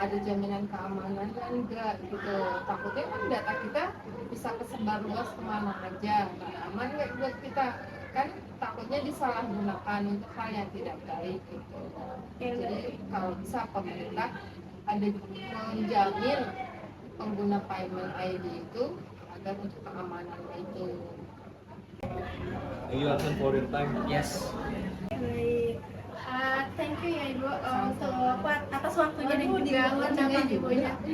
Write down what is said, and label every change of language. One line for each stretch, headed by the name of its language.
Indonesian: Ada jaminan keamanan kan enggak gitu. Takutnya kan data kita bisa kesebar luas kemana aja, nggak aman nggak buat kita, kan takutnya disalahgunakan untuk hal yang tidak baik gitu. Jadi kalau bisa pemerintah ada menjamin pengguna payment ID itu agar untuk keamanan itu.
English: Thank you Hansen for your time. Yes.
Indonesian: Baik.
English: Thank you
Indonesian: ya Ibu untuk atas waktunya dan juga pendapat Ibunya.